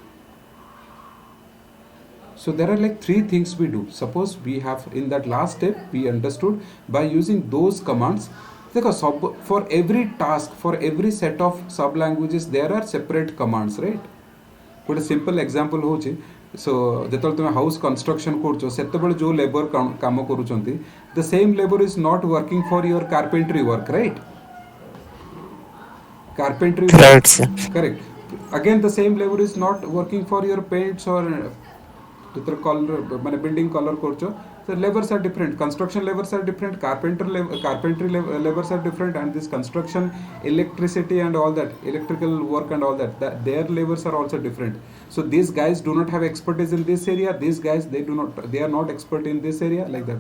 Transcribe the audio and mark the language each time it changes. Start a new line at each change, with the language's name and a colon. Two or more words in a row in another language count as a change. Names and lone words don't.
English: So there are like 3 things we do. Suppose we have, in that last step we understood, by using those commands, because for every task, for every set of sub languages, there are separate commands, right? Put a simple example
Odia: होची. So ଯେତେବେଳେ ତୁମେ
English: house construction
Odia: କରୁଛ, ସେତେବେଳେ ଯେଉଁ labor କାମ କରୁଛନ୍ତି,
English: the same labor is not working for your carpentry work, right? Carpentry work, Right, sir. correct. Again the same labor is not working for your paints or
Odia: ଯେତେବେଳେ କଲର ମାନେ ବିଲ୍ଡିଂ କଲର କରୁଛ,
English: the labors are different, construction labors are different, carpentry labors are different, and this construction, electricity and all that, electrical work and all that, their labors are also different. So these guys do not have expertise in this area, these guys they are not expert in this area, like that.